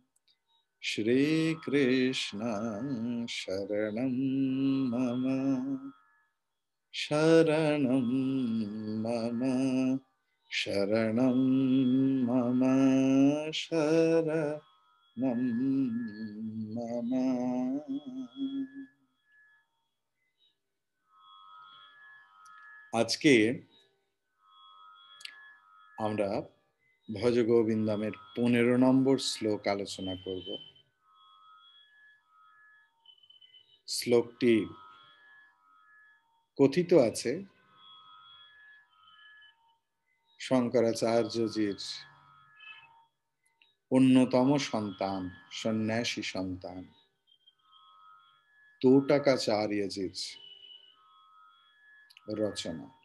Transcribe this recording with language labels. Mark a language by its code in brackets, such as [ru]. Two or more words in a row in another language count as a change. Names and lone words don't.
[sa] श्री कृष्ण शरणं मम. शरणं मम. शरणं मम. शरणं मम. [bn] আজকে আমরা ভজ গোবিন্দমের 15 নম্বর শ্লোক আলোচনা করব। শ্লোকটি কথিত আছে শঙ্করাচার্যজির অন্যতম সন্তান, সন্ন্যাসী সন্তান তৌটাকাচার্যজির রচনা।